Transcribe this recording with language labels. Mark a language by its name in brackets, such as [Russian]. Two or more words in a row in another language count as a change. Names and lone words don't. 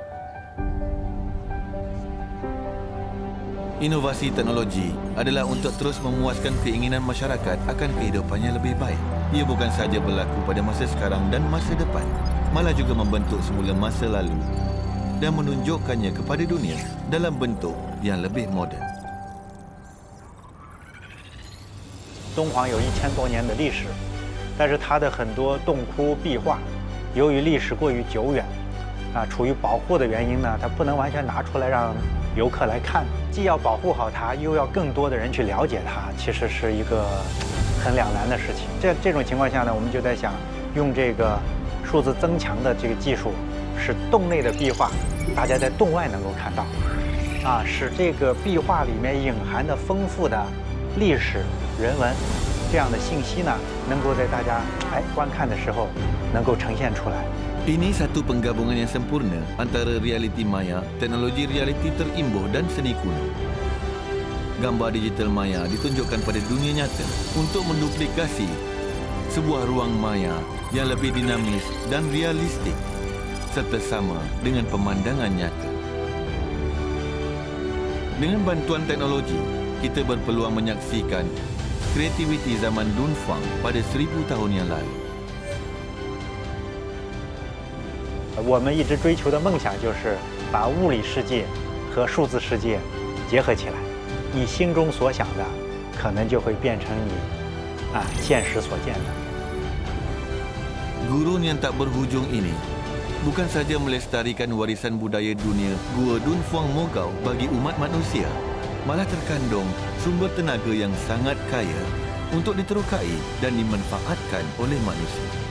[Malay] Inovasi teknologi adalah untuk terus memuaskan keinginan masyarakat akan kehidupannya lebih baik. Ia bukan sahaja berlaku pada masa sekarang dan masa depan, malah juga membentuk semula masa lalu dan menunjukkannya kepada dunia dalam bentuk yang lebih moden. [Chinese] 敦煌有1000多年的历史，但是它的很多洞窟壁画，由于历史过于久远，处于保护的原因呢，它不能完全拿出来让游客来看，既要保护好它，又要更多的人去了解它，其实是一个很两难的事情。这种情况下呢，我们就在想，用这个数字增强的这个技术，使洞内的壁画大家在洞外能够看到，使这个壁画里面隐含的丰富的历史人文这样的信息呢，能够在大家观看的时候能够呈现出来。 [Malay] Ini satu penggabungan yang sempurna antara realiti maya, teknologi realiti terimbuh dan seni kuno. Gambar digital maya ditunjukkan pada dunia nyata untuk menduplikasi sebuah ruang maya yang lebih dinamis dan realistik serta sama dengan pemandangan nyata. Dengan bantuan teknologi, kita berpeluang menyaksikan kreativiti zaman Dunhuang pada 1000 tahun yang lalu. [Chinese] 我们一直追求的梦想就是把物理世界和数字世界结合起来，你心中所想的，可能就会变成你现实所见的。 [Malay] Gurun yang tak berhujung ini bukan saja melestarikan warisan budaya dunia Gua Dunhuang Mogao bagi umat manusia, malah terkandung sumber tenaga yang sangat kaya untuk diterokai dan dimanfaatkan oleh manusia.